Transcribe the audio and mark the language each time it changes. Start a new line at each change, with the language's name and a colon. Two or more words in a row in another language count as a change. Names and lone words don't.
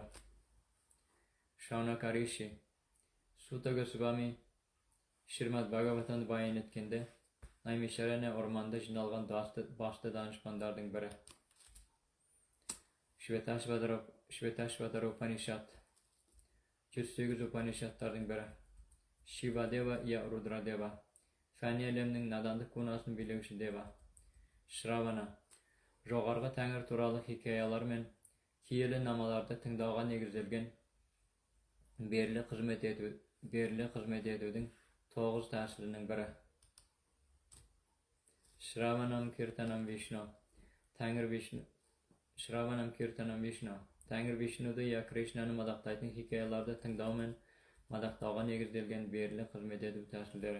Kazakh: Шаунакариши, Сута Госвами Шримад Бхагаватаны баян еткенде, Наймишаряна орманда жиналған басты данышпандардың бірі. Шветашватар Упанишат, 108 Упанишаттардың бірі. Шивадева я Рудрадева, фәни әлемнің надандық кунасын билеуші дева. Шравана, жоғарғы тәңір туралы хикаялар мен киелі намаларды тыңдауға негізделген берілі қызмет етудің 9 тәсілінің бірі. Шраванам Киртанам Вишну, Тәңір Вишнуды я Кришнаны мадақтайтын хикаяларды тыңдау мен мадақтауға негізделген берілі қызмет ету тәсілдері.